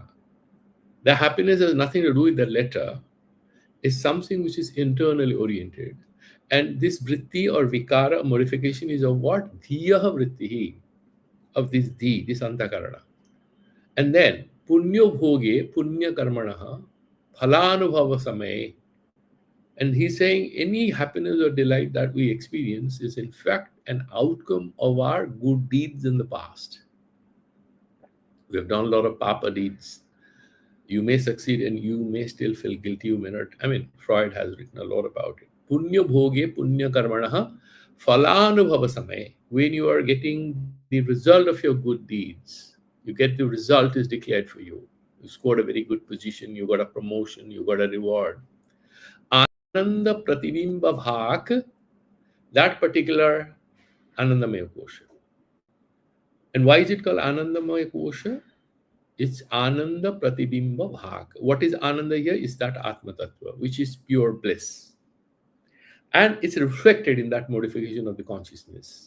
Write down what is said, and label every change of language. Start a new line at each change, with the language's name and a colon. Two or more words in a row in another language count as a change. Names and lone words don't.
English: The happiness has nothing to do with the letter, is something which is internally oriented. And this vritti or vikara modification is of what?
Sanskrit: धियः वृत्तिः,
English: of this dhi, this antakarana. And then
Sanskrit: पुण्यो भोगे पुण्य कर्मणः फलानुभव समये.
English: And he's saying any happiness or delight that we experience is in fact an outcome of our good deeds in the past. We have done a lot of papa deeds. You may succeed and you may still feel guilty. You may not. I mean, Freud has written a lot about it.
Sanskrit: पुण्य भोगे पुण्य कर्मणः फलानुभव समये.
English: When you are getting the result of your good deeds, you get the result is declared for you. You scored a very good position, you got a promotion, you got a reward.
Sanskrit: आनन्द प्रतिबिम्ब भाक्,
English: that particular
Sanskrit: आनन्दमय कोश.
English: And why is it called
Sanskrit: आनन्दमय कोश?
English: It's
Sanskrit: आनन्द प्रतिबिम्ब भाग्.
English: What is Ananda here? Is that
Sanskrit: आत्म तत्त्व,
English: which is pure bliss. And it's reflected in that modification of the consciousness.